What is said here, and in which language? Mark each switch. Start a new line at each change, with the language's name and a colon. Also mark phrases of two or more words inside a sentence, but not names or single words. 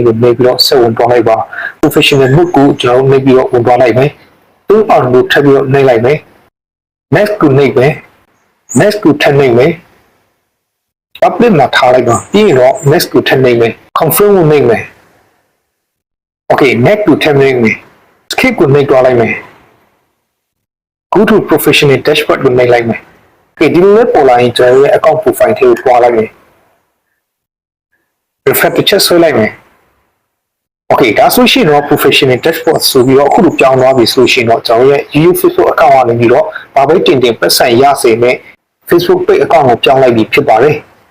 Burmese: ကိုနှိပ်ပြီးတော့ဆက်ဝင်သွားလိုက်ပါ
English: professional mode
Burmese: ကိုကျွန်တော်နှိပ်ပြီးတော့ဝင်သွားလိုက်မယ်သူ့အောင်ကိုထပ်ပြီးတော့နှိပ်လိုက်မယ် next ကိုနှိပ်မယ် next ကိုထပ်နှိပ်မယ် update မှာထားလိုက်ပါပြီးရင်တော့ next ကိုထပ်နှိပ်မယ် confirm ကိုနှိပ်မယ်
English: okay next
Burmese: ကိုထပ်နှိပ်မယ် skip ကိုနှိပ်သွားလိုက်မယ်
English: go to professional dashboard
Burmese: ကိုနှိပ်လိုက်မယ် okay ဒီလိုလေးပေါ်လာရင်ကျွန်တော်ရဲ့
English: account profile
Burmese: ထဲကိုတွားလိုက်မယ် refresh တစ်ချက်ဆွဲလိုက်မယ် okay ဒါဆိုရှင်တော့
English: professional dashboard
Burmese: ဆိုပြီးတော့အခုလိုပြောင်းသွားပြီဆိုရှင်တော့ကျွန်တော်ရဲ့ UU Facebook account ကနေပြီးတော့ဘာပဲတင်ပတ်စံရစေနဲ့
English: Facebook page account
Burmese: ကိုပြောင်းလိုက်ပြီဖြစ်ပါတယ်